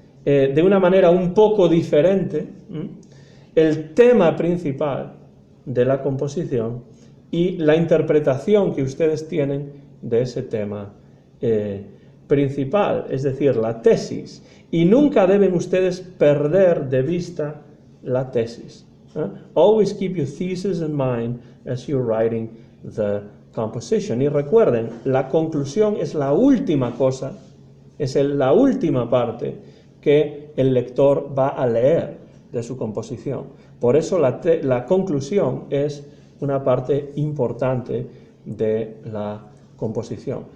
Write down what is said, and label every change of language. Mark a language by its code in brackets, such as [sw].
[es] de una manera un poco diferente el tema principal de la composición y la interpretación que ustedes tienen de ese tema principal, es decir, la tesis. Y nunca deben ustedes perder de vista la tesis. [en] Always keep your thesis in mind as you're writing the composition. [es] Y recuerden, la conclusión es la última cosa, es la última parte que el lector va a leer de su composición. Por eso la conclusión es una parte importante de la composición.